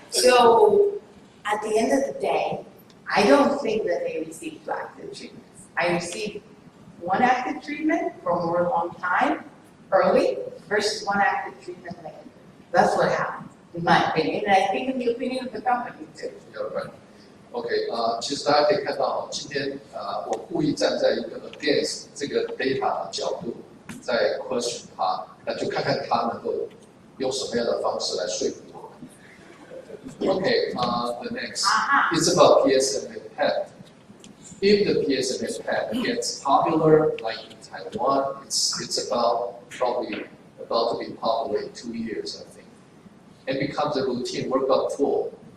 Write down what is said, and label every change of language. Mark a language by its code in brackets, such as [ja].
[en] So, at the end of the day, I don't think that they received 2 active treatments. I received 1 active treatment for a more long time, early, versus 1 active treatment later. That's what happened, in my opinion, and I think in the opinion of the company too. Yeah, right. [zh] OK 其实大家可以看到，今天我故意站在一个 against 这个 data 的角度，在 question 他，那就看看他能够用什么样的方式来说服我。 [en] OK the next is about PSMA PET. If the PSMA PET gets popular, like in Taiwan, it's probably about to be popular in 2 years, I think, and becomes a routine workup tool.